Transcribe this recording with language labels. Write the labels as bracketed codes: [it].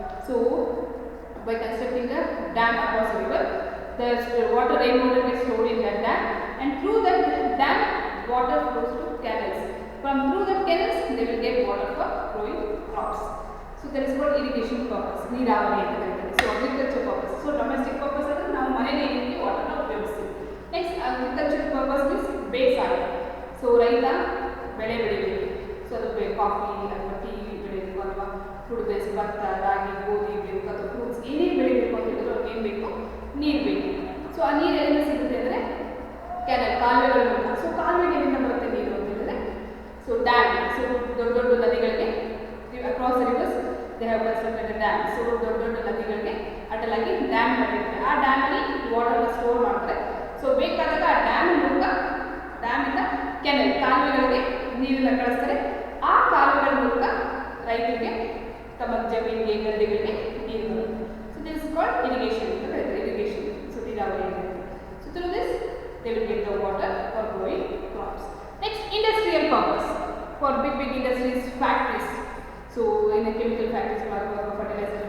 [en] So by constructing a dam across the river, the rainwater gets stored in that dam, and through that dam water flows to canals. From through that canals they will get water for growing crops. So that is called irrigation purpose. [kn] ನೀರಾವರಿ ಅಂತ ಕರೀತಾರೆ. [en] So agriculture purpose. So domestic purpose [kn] ಅಂದ್ರೆ ನಾವು ಮನೆಯಲ್ಲಿ ಏನಕ್ಕೆ ವಾಟರ್ನ ಉಪಯೋಗಿಸ್ತೀವಿ. [en] Next, agriculture purpose means ಬೇಸಾಯ. [kn] So ರೈತ ಬೆಳೆ ಬೆಳಿಬೇಕು. So ಅದು ಕಾಫಿ ಅಥವಾ ಟೀ ಬೆಳಿಬೇಕು ಅಥವಾ ಫುಡ್ ಬೇಸ್ ಭತ್ತ, ರಾಗಿ, ಗೋಧಿ ಬೆಳಿಬೇಕು ಅಥವಾ ಫ್ರೂಟ್ಸ್ ಏನೇ ಬೆಳಿಬೇಕು ಅಂತ ಹೇಳಿದ್ರು ಅವ್ರಿಗೆ ಏನು ಬೇಕು? ನೀರು ಬೇಕು. ಸೊ ಆ ನೀರು ಎಲ್ಲಿಂದ ಸಿಗುತ್ತೆ ಅಂದರೆ ಕೆನಲ್, ಕಾಲುವೆಗಳ ಮೂಲಕ. ಸೊ ಕಾಲುವೆಗೆ ಎಲ್ಲಿಂದ ಬರುತ್ತೆ ನೀರು ಅಂತ ಹೇಳಿದ್ರೆ ಸೊ ಡ್ಯಾಮ್. ಸೊ ದೊಡ್ಡ ದೊಡ್ಡ ನದಿಗಳಿಗೆ [en] across the rivers they have constructed a dam. [kn] So ದೊಡ್ಡ ದೊಡ್ಡ ನದಿಗಳಿಗೆ ಅಡ್ಡಲಾಗಿ ಡ್ಯಾಮ್ ಮಾಡಿರ್ತಾರೆ. ಆ ಡ್ಯಾಮ್ ಅಲ್ಲಿ ವಾಟರ್ನ ಸ್ಟೋರ್ ಮಾಡ್ತಾರೆ. ಸೊ ಬೇಕಾದಾಗ ಆ ಡ್ಯಾಮ್ ಮೂಲಕ ಡ್ಯಾಮಿಂದ ಕೆನಲ್ ಕಾಲುವೆಗಳಿಗೆ ನೀರನ್ನು ಕಳಿಸ್ತಾರೆ. ಆ ಕಾಲುವೆಗಳ ಮೂಲಕ ರೈತರಿಗೆ ತಮ್ಮ ಜಮೀನಿಗೆ, ಗದ್ದೆಗಳಿಗೆ ನೀರು ಬರುತ್ತೆ. [en] so this is called irrigation [kn] ಅಂತ ಕರೀತಾರೆ. [en] irrigation, so [kn] ನೀರಾವರಿ ಅಂತ. [en] So through this they will get the water for growing crops. Next, industrial purpose. For big industries, factories. So in a chemical factories, fertilizer